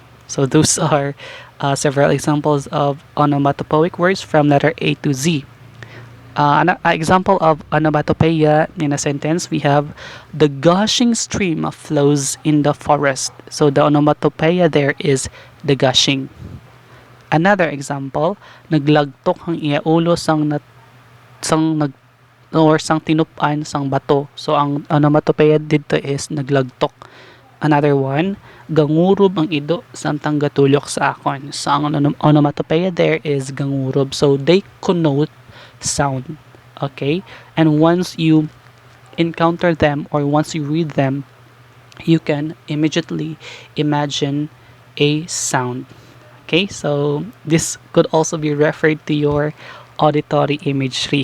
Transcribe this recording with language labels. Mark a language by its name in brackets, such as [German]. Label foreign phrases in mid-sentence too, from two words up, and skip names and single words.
[English] So those are several examples of onomatopoeic words from letter A to Z. An example of onomatopoeia in a sentence, we have the gushing stream flows in the forest. So the onomatopoeia there is the gushing. Another example, [Hiligaynon] naglagtok ang iaulo sang tinupan sang bato. [English] So ang onomatopoeia dito is naglagtok. Another one, [Hiligaynon] gangurob ang ido samtang gatulok sa akon. [English] So ang onomatopoeia there is gangurob. So they connote sound. Okay? And once you encounter them or once you read them, you can immediately imagine a sound. Okay? So this could also be referred to your auditory imagery.